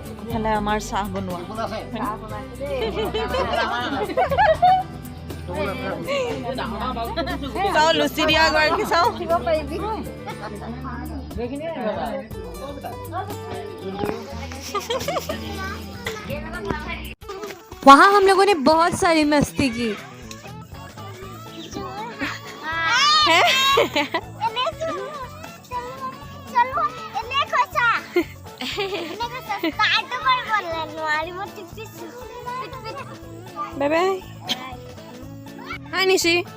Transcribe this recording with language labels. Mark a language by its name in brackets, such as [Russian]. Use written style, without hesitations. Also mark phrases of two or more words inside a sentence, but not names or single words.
[Assamese] এইফালে আমাৰ চাহ বনোৱা চাওঁ লুচি দিয়া গৰাকী চাওঁ [Hindi] वहाँ हम लोगों ने बहुत सारी मस्ती की। [English] bye bye [Assamese] হাই নিশি।